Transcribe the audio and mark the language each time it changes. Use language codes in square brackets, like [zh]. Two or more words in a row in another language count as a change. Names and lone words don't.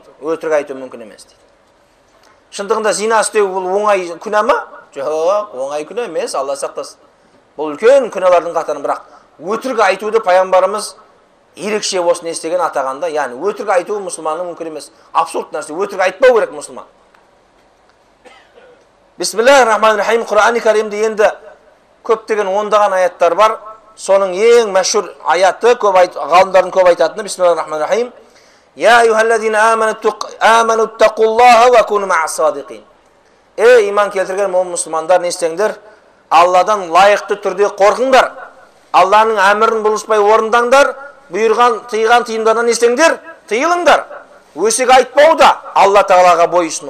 [kk] Өтірік айту мүмкін емес дейді. Шындығында зина істеу бұл оңай күнә ма? Жоқ, оңай күнә емес, Алла сақтасын. Бұл үлкен күнәлардың қатарынан, бірақ өтірік айтуды пайғамбарымыз ерекше осыны естеген атағанда, яғни өтірік айту мұсылманның мүмкін емес. Абсурд нәрсе, өтірік айтпау керек мұсылман. [ar] بسم الله الرحمن الرحيم. [kk] Құран-ы Каримде енді көптеген ондаған аяттар бар. Соның ең мәшһүр аяты, ғалымдардың көп айтатыны [ar] بسم الله الرحمن الرحيم. يا أيها الذين آمنوا اتقوا الله وكونوا مع الصادقين. [kk] Ей иман келтірген мұсылмандар, не істеңдер? Алладан лайықты түрде қорқыңдар. Алланың әмірін бұлыспай орындаңдар. Бұйырған, тыйған тыйымдардан не істеңдер? Тыйылыңдар. Өсек айтпау да Алла Тағалаға бойұсыну.